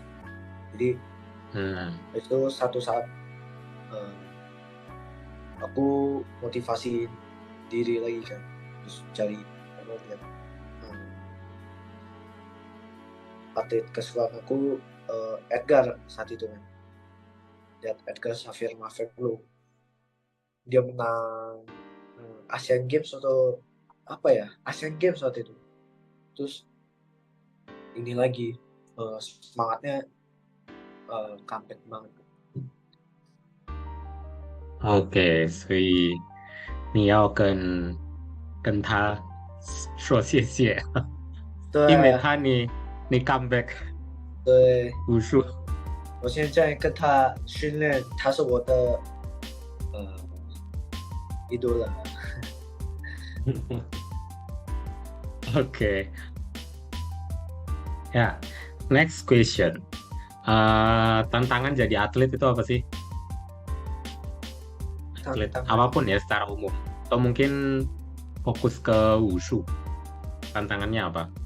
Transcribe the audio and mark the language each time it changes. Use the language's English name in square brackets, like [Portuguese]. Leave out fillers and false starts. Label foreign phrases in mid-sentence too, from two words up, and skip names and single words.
[Indonesian] Jadi itu satu saat aku motivasi diri lagi kan, terus cari lihat atlet kesukaan aku Edgar saat itu kan, lihat Edgar Xavier Maverick, dia menang Asian Games atau apa ya, Asian Games saat itu. Terus ini lagi semangatnya comeback banget. [Chinese] OK，所以你要跟他说谢谢，因为你 [English] come back [Chinese] 对，武术。我现在跟他训练，他是我的 idola. [English] OK， ya, next question. [Indonesian] Tantangan jadi atlet itu apa sih? Atlet apapun ya secara umum, atau mungkin fokus ke wushu, tantangannya apa?